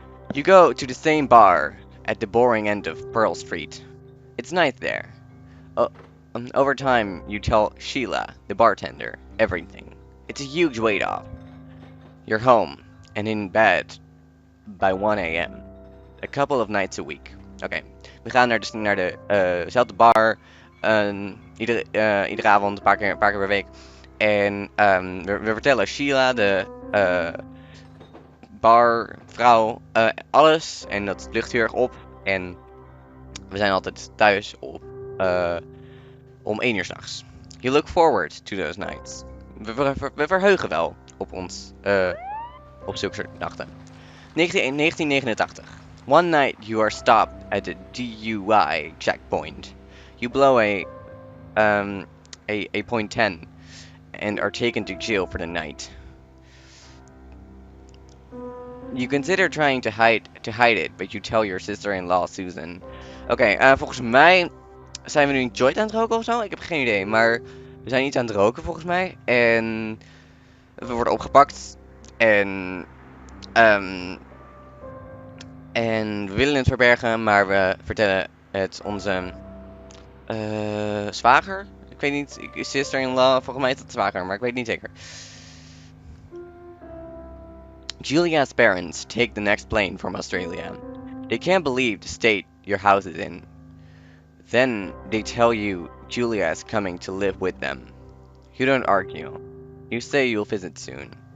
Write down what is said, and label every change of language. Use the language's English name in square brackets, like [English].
[English] You go to the same bar at the boring end of Pearl Street. It's nice there. Oh, over time, you tell Sheila, the bartender, everything. It's a huge weight off. You're home and in bed by 1 a.m. A couple of nights a week. [Dutch] Oké, we gaan naar dezelfde bar. Iedere avond, een paar keer per week. En we vertellen Sheila, de barvrouw, alles. En dat lucht heel erg op. En we zijn altijd thuis om 1 uur 's nachts. [English] You look forward to those nights. [Dutch] We verheugen wel op ons, op zulke soort nachten. [English] 1989. One night you are stopped at the DUI checkpoint. You blow a point 10 and are taken to jail for the night. You consider trying to hide it, but you tell your sister-in-law Susan. [Dutch] Oké, volgens mij zijn we nu een joint aan het roken of zo? Ik heb geen idee, maar we zijn iets aan het roken volgens mij. En we worden opgepakt. En, ehm, en we willen het verbergen, maar we vertellen het onze zwager. Ik weet niet, [English] sister-in-law, [Dutch] volgens mij is het zwager, maar ik weet niet zeker. [English] Julia's parents take the next plane from Australia. They can't believe the state your house is in. Then they tell you Julia is coming to live with them. You don't argue. You say you'll visit soon.